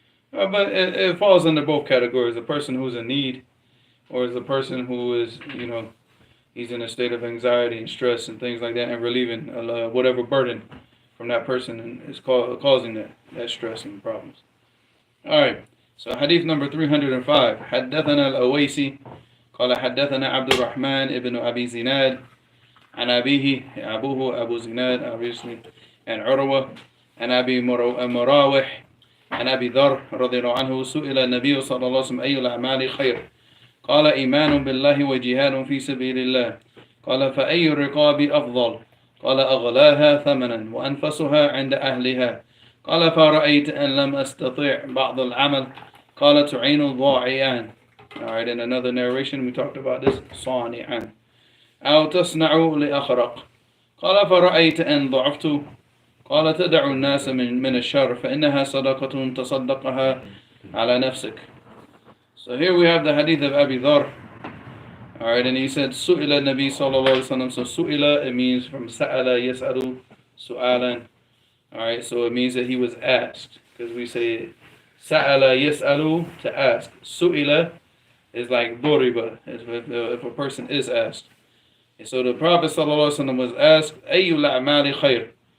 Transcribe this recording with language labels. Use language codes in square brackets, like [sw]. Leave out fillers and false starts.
[en] But it falls under both categories. A person who's in need, or is a person who is, he's in a state of anxiety and stress and things like that, and relieving whatever burden from that person and is causing that stress and problems. All right. So hadith number 305. [ar] حدثنا الأويسي قال حدثنا عبد الرحمن ابن أبي زناد عن أبيه أبوه أبو زناد [en] obviously [ar] and عروة عن أبي مراوح عن أبي ذر رضي الله عنه سئل النبي صلى الله عليه وسلم أي الأعمال خير قال إيمان بالله وجهاد في سبيل الله قال فأي الرقاب أفضل قال أغلاها ثمنا وأنفسها عند أهلها قال فرأيت أن لم أستطيع بعض العمل قال تعين الضاعيان. [en] Alright, in another narration we talked about this [ar] صانعا أو تصنع لأخرق قال فرأيت أن ضعفت قال تدع الناس من الشر فإنها صدقة تصدقها على نفسك. [en] So here we have the hadith of Abi Dhar. Alright, and he said [ar] سئل النبي صلى الله عليه وسلم. [en] So [ar] سئل, [en] it means from [ar] سأل يسأل سؤالا. [en] Alright, so it means that he was asked, because we say sa'ala yas'alu, to ask. Su'ila is like duriba, if a person is asked. And so the Prophet ﷺ was asked, [ar] ayyul a'mali khair.